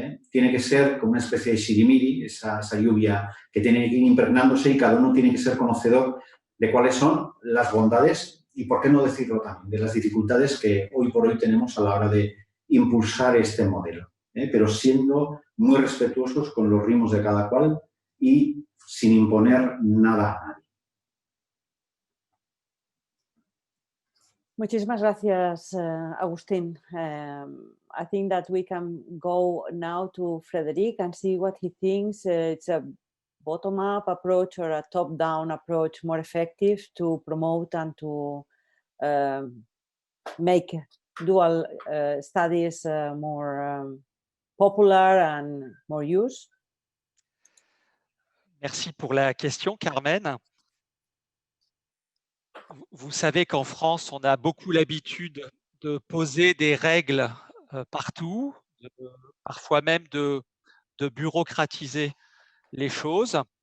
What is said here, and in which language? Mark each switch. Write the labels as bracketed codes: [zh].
[es] Tiene que ser como una especie de sirimiri, esa lluvia que tiene que ir impregnándose y cada uno tiene que ser conocedor de cuáles son las bondades y, por qué no decirlo también, de las dificultades que hoy por hoy tenemos a la hora de impulsar este modelo, pero siendo muy respetuosos con los ritmos de cada cual y sin imponer nada a nadie. Muchísimas gracias, Agustín. [en] I think that we can go now to Frederic and see what he thinks. It's a bottom-up approach or a top-down approach more effective to promote and to make dual studies more popular and more used. [fr] Merci pour la question, Carmen. Vous savez qu'en France, on a beaucoup l'habitude de poser des règles partout, parfois même de bureaucratiser les choses.